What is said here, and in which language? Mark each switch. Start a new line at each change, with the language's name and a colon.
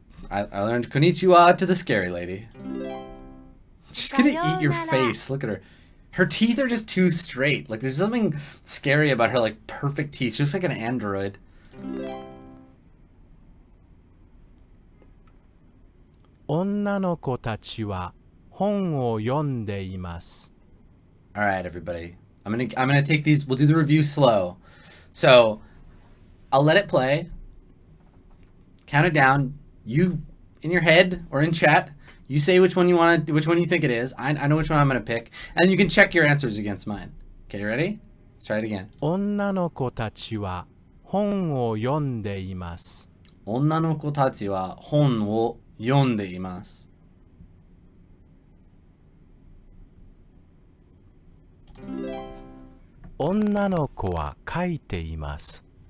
English: I learned konnichiwa to the scary lady. She's gonna eat your
Japanese: Sayonara.
English: face. Look at her. Her teeth are just too straight. Like there's something scary about her like perfect teeth. She's just like an android.
Japanese: 女の子たちは本を読んでいます。
English: All right, everybody. I'm gonna take these. We'll do the review slow. So I'll let it play. Count it down. You in your head or in chat. You say which one you think it is. I know which one I'm gonna pick, and you can check your answers against mine. Okay, you ready? Let's try it again.
Japanese: 女の子たちは本を読んでいます。女の子たちは本を読んでいます。女の子は書いています。